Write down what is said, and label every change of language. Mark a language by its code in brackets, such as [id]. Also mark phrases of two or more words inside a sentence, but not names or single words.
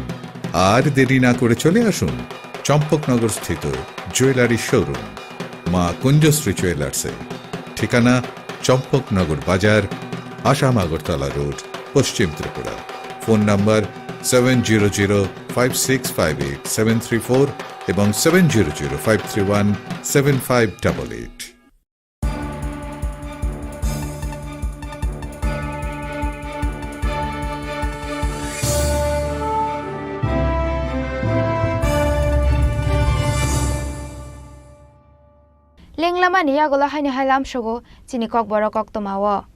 [bn] আর দেরি না করে চলে আসুন চম্পকনগর স্থিত জুয়েলারি শোরুম মা কুঞ্জশ্রী জুয়েলার্সে। ঠিকানা চম্পকনগর বাজার, আসাম আগরতলা রোড, পশ্চিম ত্রিপুরা। ফোন নাম্বার 7005658734 এবং 7005317588। [trp] Lenglama ni yagola haini hailam shogo chini kokborok oktomawo.